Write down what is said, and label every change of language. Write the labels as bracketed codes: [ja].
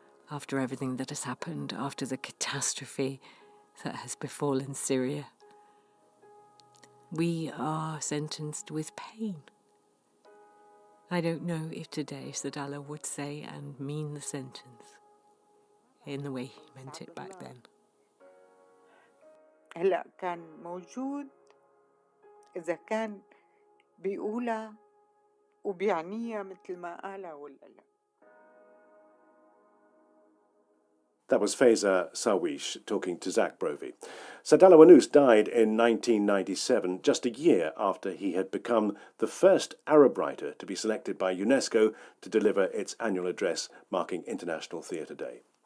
[en] After everything that has happened, after the catastrophe that has befallen Syria, we are sentenced with pain. I don't know if today Sadallah would say and mean the sentence in the way he meant it back then. [ar] هلا كان موجود إذا كان بيقولها وبيعنيها مثل ما قالها ولا لا. [en] That was Faiza Sawish talking to Zach Brovey. Sadallah Wanus died in 1997, just a year after he had become the first Arab writer to be selected by UNESCO to deliver its annual address marking International Theatre Day.